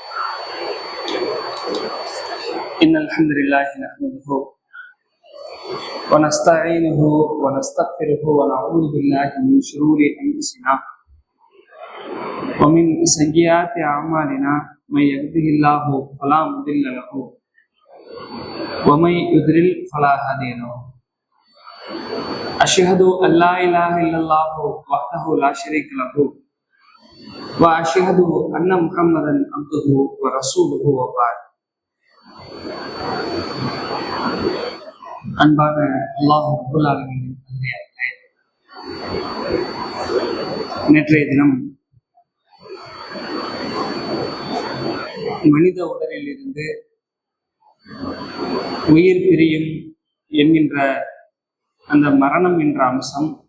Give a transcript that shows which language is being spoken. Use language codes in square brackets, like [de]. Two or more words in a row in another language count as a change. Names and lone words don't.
[ar] إن الحمد لله نحمده ونستعينه ونستغفره ونعوذ بالله من شرور أنفسنا ومن سيئات أعمالنا من يهده الله فلا مضل له ومن يضلل فلا هادي له. أشهد أن لا إله إلا الله وحده لا شريك له وأشهد أن محمدا عبده ورسوله وبعد. [ta] அன்பான அல்லாஹ் [ar] رب العالمين [ta] நேற்றைய தினம் மனித உடலில் இருந்து உயிர் பிரியும் என்கின்ற அந்த மரணம் என்ற அம்சம்